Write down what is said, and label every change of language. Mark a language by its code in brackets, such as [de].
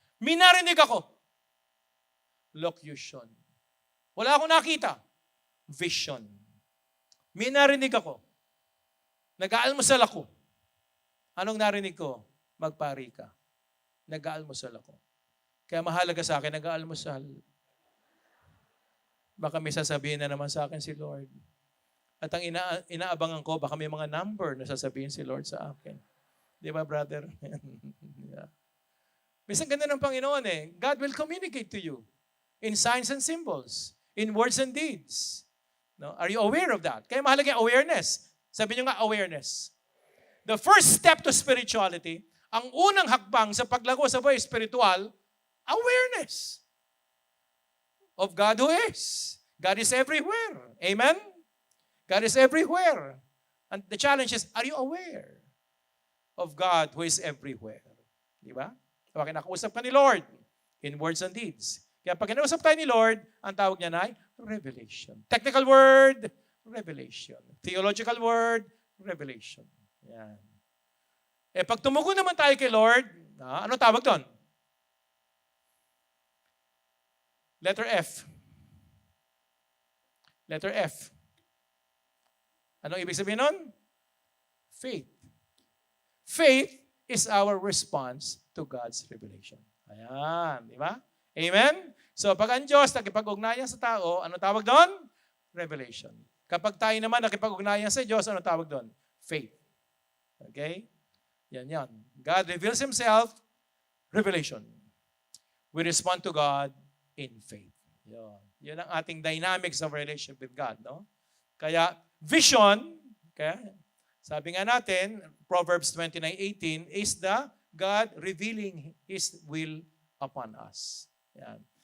[tl] Minarinig ako. Locution. Wala akong nakita. Vision. Minarinig ako. Nag-aalmusal ako. Anong narinig ko? Magpari ka. Nag-aalmusal ako. Kaya mahalaga sa akin, nag-aalmusal. Baka may sasabihin na naman sa akin si Lord. At ang inaabangan ko, baka may mga number na sasabihin si Lord sa akin. Di ba, brother? Yeah. Minsan ganda ng Panginoon eh. [en] God will communicate to you in signs and symbols, in words and deeds. No? Are you aware of that? [tl] Kaya mahalaga yung awareness. Sabi niyo nga, awareness. [en] The first step to spirituality, [tl] ang unang hakbang sa paglago sa buhay spiritual, [en] awareness of God who is. God is everywhere. Amen? God is everywhere. And the challenge is, are you aware of God who is everywhere? [tl] Di ba? Kapag kinakausap ka ni Lord [en] in words and deeds. [tl] Kaya pag kinausap tayo ni Lord, ang tawag niya na ay revelation. [en] Technical word, revelation. Theological word, revelation. Yan. [tl] Eh pag tumugon naman tayo kay Lord, ano tawag doon? [en] Letter F. [tl] Letter F. Anong ibig sabihin nun? Faith. [en] Faith is our response to God's revelation. [tl] Ayan, di ba? Amen? So pag ang Diyos nakipag-ugnayan sa tao, ano tawag doon? Revelation. Kapag tayo naman nakipag-ugnayan sa Diyos, ano tawag doon? [en] Faith. Okay? Yan. God reveals Himself, revelation. We respond to God in faith. Yan ang ating dynamics of relationship with God. No? Kaya, vision, okay, sabi nga natin, Proverbs 29:18, is the God revealing His will upon us. Yan.